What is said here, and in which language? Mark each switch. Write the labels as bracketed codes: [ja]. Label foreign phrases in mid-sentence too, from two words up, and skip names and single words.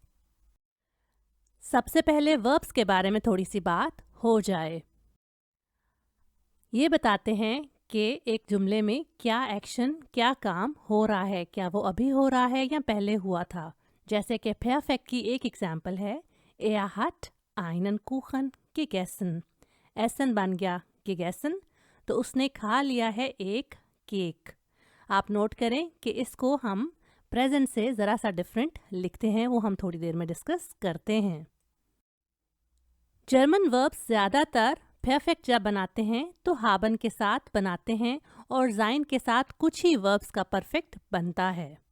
[hi] सबसे पहले वर्ब्स के बारे में थोड़ी सी बात हो जाए। ये बताते हैं कि एक जुमले में क्या एक्शन, क्या काम हो रहा है, क्या वो अभी हो रहा है या पहले हुआ था। जैसे कि परफेक्ट की एक एग्जाम्पल है, [de] Er hat einen Kuchen gegessen। [hi] एसन बन गया gegessen, तो उसने खा लिया है एक केक। आप नोट करें कि इसको हम प्रेजेंट से ज़रा सा डिफरेंट लिखते हैं, वो हम थोड़ी देर में डिस्कस करते हैं। [en] German verbs [hi] ज़्यादातर परफेक्ट जब बनाते हैं तो हाबन के साथ बनाते हैं और ज़ाइन के साथ कुछ ही वर्ब्स का परफेक्ट बनता है।